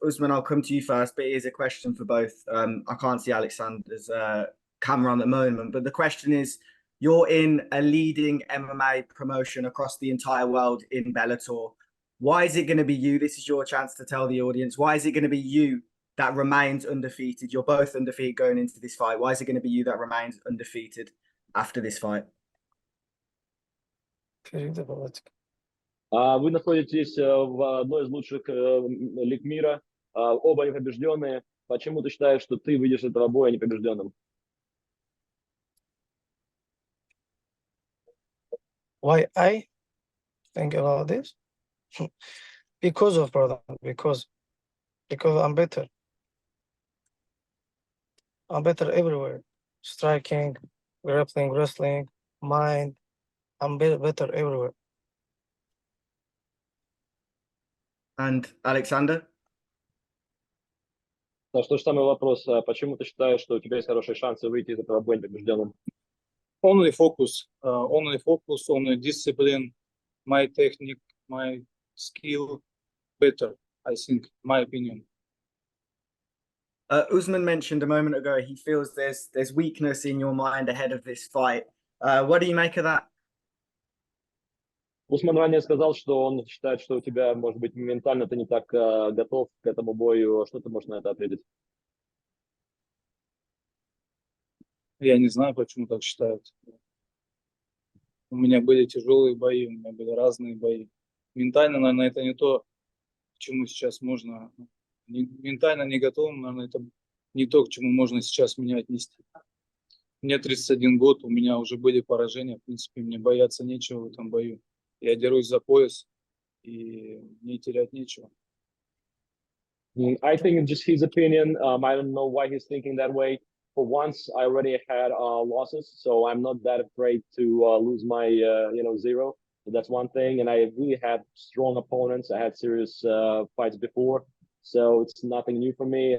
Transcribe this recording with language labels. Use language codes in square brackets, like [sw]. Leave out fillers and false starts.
[en] Usman, I'll come to you first, but it is a question for both. I can't see Alexander's camera on the moment, but the question is, you're in a leading MMA promotion across the entire world in Bellator. Why is it going to be you? This is your chance to tell the audience. Why is it going to be you that remains undefeated? You're both undefeated going into this fight. Why is it going to be you that remains undefeated after this fight? [ru] Вы находитесь в одной из лучших лиг мира, оба непобежденные. Почему ты считаешь, что ты выйдешь из этого боя непобежденным? [en] Why I think about this? Because of brother, because I'm better. I'm better everywhere. Striking, grappling, wrestling, mind. I'm better everywhere. And Alexander? [ru] То же самый вопрос. Почему ты считаешь, что у тебя есть хорошие шансы выйти из этого боя непобежденным? [en] Only focus on the discipline, my technique, my skill better, I think, my opinion. Usman mentioned a moment ago he feels there's weakness in your mind ahead of this fight. What do you make of that? [ru] Усман ранее сказал, что он считает, что у тебя, может быть, ментально ты не так готов к этому бою. Что ты можешь на это ответить? Я не знаю, почему так считают. У меня были тяжелые бои, у меня были разные бои. Ментально, наверное, это не то, к чему сейчас можно... Ментально не готов, наверное, это не то, к чему можно сейчас меня отнести. Мне 31 год, у меня уже были поражения, в принципе, мне бояться нечего в этом бою. Я дерусь за пояс, и мне терять нечего. [en] I think it's just his opinion. I don't know why he's thinking that way. For once, I already had losses, so I'm not that afraid to lose my, zero. So that's one thing. And I really had strong opponents. I had serious fights before, so it's nothing new for me.